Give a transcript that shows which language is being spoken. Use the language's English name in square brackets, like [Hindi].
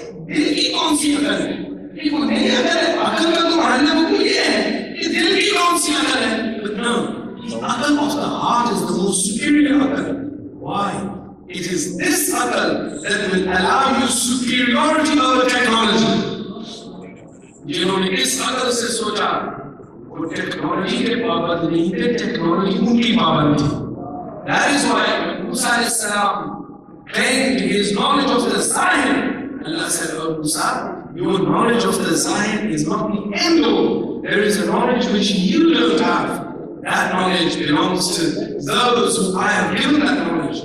[Hindi] दिल की कौन सी अकल है? ये वो नहीं अकल है, अकल का तो मानना वो ये है कि दिल की कौन सी अकल है? [English] But no, the akal of the heart is the most superior akal. Why? It is this akal that will allow you superiority over technology. [Hindi] जिन्होंने इस अकल से सोचा वो टेक्नोलॉजी के पाबंद नहीं थे, टेक्नोलॉजी उनकी पाबंद थी। [English] That is why Musa alayhi salam claimed his knowledge of the Zahir. Allah said, "Oh Musa, your knowledge of the Zahir is not the end all. There is a knowledge which you don't have. That knowledge belongs to those who I have given that knowledge."